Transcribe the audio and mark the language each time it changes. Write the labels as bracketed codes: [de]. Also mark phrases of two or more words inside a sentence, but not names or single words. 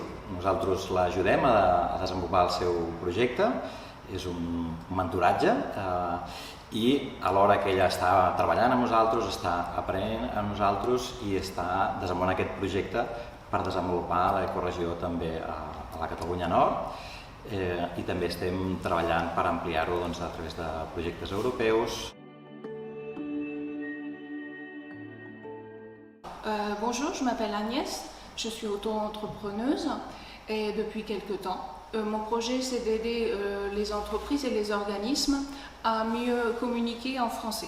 [ca] Nosaltres l'ajudem a desenvolupar el seu projecte, és un mentoratge i alhora que ella està treballant amb nosaltres, està aprenent amb nosaltres i està desenvolupant aquest projecte per desenvolupar l'Ecoregió també a la Catalunya Nord i també estem treballant per ampliar-ho a través de projectes europeus. [fr] Bonjour, je m'appelle Agnès, je suis auto-entrepreneuse et depuis quelques temps. Mon projet, c'est d'aider les entreprises et les organismes à mieux communiquer en français.